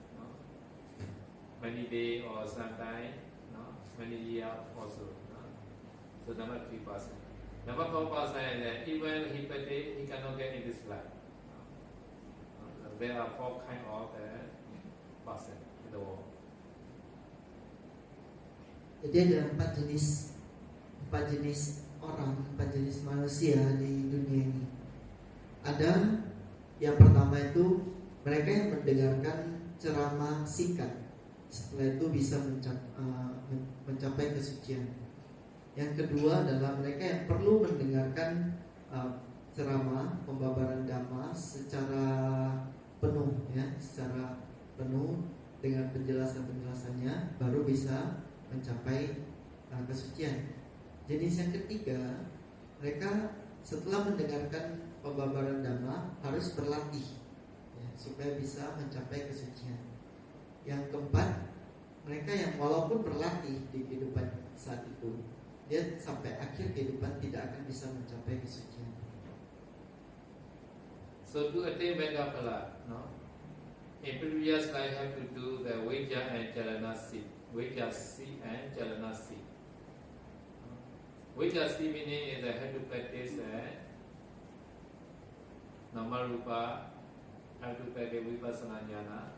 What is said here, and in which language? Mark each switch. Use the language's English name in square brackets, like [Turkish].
[English] No? Many days or sometimes, no? Many years also. No? So number three person. Number four person is that even he practice, he cannot get in this life. There are four kind of person in the world. [Indonesian] Jadi ada empat jenis orang, empat jenis manusia di dunia ini. Ada yang pertama itu mereka yang mendengarkan ceramah singkat, setelah itu bisa mencapai kesucian. Yang kedua adalah mereka yang perlu mendengarkan ceramah pembabaran dhamma secara penuh ya, secara penuh dengan penjelasannya baru bisa mencapai kesucian. Jenis yang ketiga, mereka setelah mendengarkan pembabaran dhamma harus berlatih ya, supaya bisa mencapai kesucian. Yang keempat, mereka yang walaupun berlatih di kehidupan saat itu, dia sampai akhir kehidupan tidak akan bisa mencapai kesucian. [English] So to attain Megaphala, no? In previous life have to do the Vijja and Chalanasi. Vijja C and Chalanasi. Vijja C meaning is have to practice Namarupa, have to practice Vipassana Jnana.